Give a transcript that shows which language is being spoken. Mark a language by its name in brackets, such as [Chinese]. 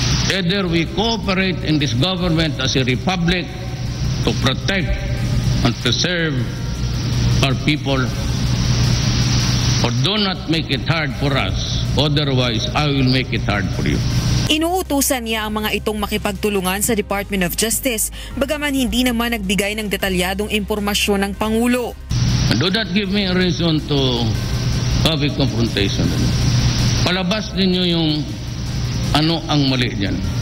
[English] Either we cooperate in this government as a republic to protect and preserve our people, or do not make it hard for us. Otherwise, I will make it hard for you. [Filipino] Inuutusan niya ang mga itong makipagtulungan sa Department of Justice, bagaman hindi naman nagbigay ng detalyadong impormasyon ng Pangulo. [English] Do not give me a reason to have a confrontation. [Filipino] Palabas ninyo yung ano ang mali dyan.